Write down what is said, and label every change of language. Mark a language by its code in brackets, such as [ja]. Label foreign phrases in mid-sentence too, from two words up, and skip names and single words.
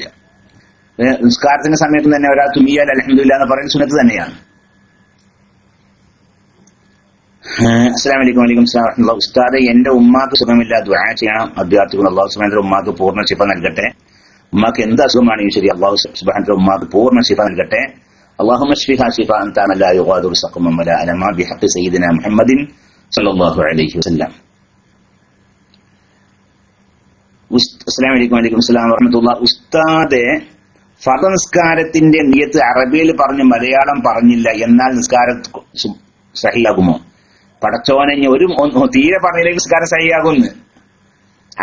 [ml] നിസ്കാരത്തിന്റെ സമയത്ത് തന്നെ ഒരാൾ തുമ്മിയാൽ അൽഹംദുലില്ലാഹ് എന്ന് പറയുന്ന സുന്നത്ത് തന്നെയാണ്. [ar] السلام عليكم. وعليكم السلام ورحمة الله. [ml] ഉസ്താദേ, എന്റെ ഉമ്മാക്ക് സുഖമില്ല, ദുആ ചെയ്യണം. അഭ്യർത്ഥികൾ [ar] الله سبحانه وتعالى [ml] ഉമ്മാക്ക് പൂർണ്ണ ശിഫ നൽകട്ടെ. ഉമ്മാക്ക് എന്ത് അസുഖമാണെങ്കിലും ശരി, [ar] الله سبحانه وتعالى [ml] ഉമ്മാക്ക് പൂർണ്ണ ശിഫ നൽകട്ടെ. [ar] اللهم اشفها شفاء تاما لا يغادر سقما ولا ألما بحق سيدنا محمد صلى الله عليه وسلم. السلام عليكم. وعليكم السلام ورحمة الله. [ml] ഉസ്താദേ, ഫർദ് നിസ്കാരത്തിന്റെ നിയത്ത് അറബിയിൽ പറഞ്ഞു മലയാളം പറഞ്ഞില്ല, എന്നാൽ നിസ്കാരം സഹിയാകുമോ? പടച്ചോനെ, ഒരു തീരെ പറഞ്ഞില്ലെങ്കിൽ നിസ്കാരം സഹിയാകുന്നു.